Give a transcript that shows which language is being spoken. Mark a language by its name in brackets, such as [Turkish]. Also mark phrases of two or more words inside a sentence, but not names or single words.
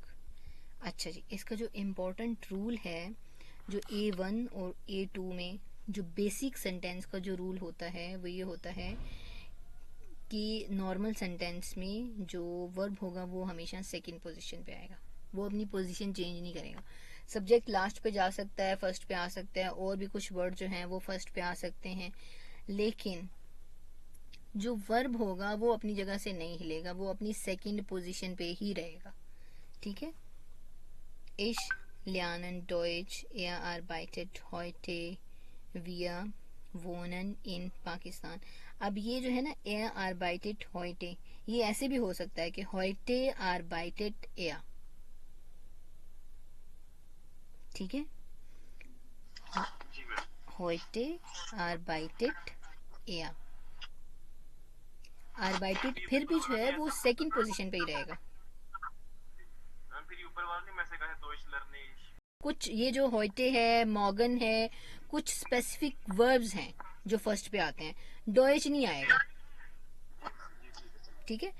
[Hindi] अच्छा जी, इसका जो [English] important rule [Hindi] है, जो A1 और A2 में जो [English] basic sentence [Hindi] का जो रूल होता है वो ये होता है कि [English] normal sentence [Hindi] में जो वर्ब होगा वो हमेशा [English] second position [Hindi] पे आएगा, वो अपनी [English] position change [Hindi] नहीं करेगा। [English] subject last [Hindi] पे जा सकता है, फर्स्ट पे आ सकता है, और भी कुछ वर्ड जो हैं वो फर्स्ट पे आ सकते हैं, लेकिन जो वर्ब होगा वो अपनी जगह से नहीं हिलेगा, वो अपनी [English] second position [Hindi] पे ही रहेगा। ठीक है। [German] Ich lernen Deutsch, arbeitet heute, wir wohnen in पाकिस्तान। [Hindi] अब ये जो है ना [German] arbeitet heute, [Hindi] ये ऐसे भी हो सकता है कि [German] heute arbeitet er, [Hindi] ठीक है, [German] heute arbeitet er। [Hindi] arbeitet फिर भी जो है वो [English] second position [Hindi] पे ही रहेगा। कुछ ये जो heute है, morgen है, कुछ [English] specific verbs [Hindi] हैं जो फर्स्ट पे आते हैं, डॉयच नहीं आएगा, ठीक है।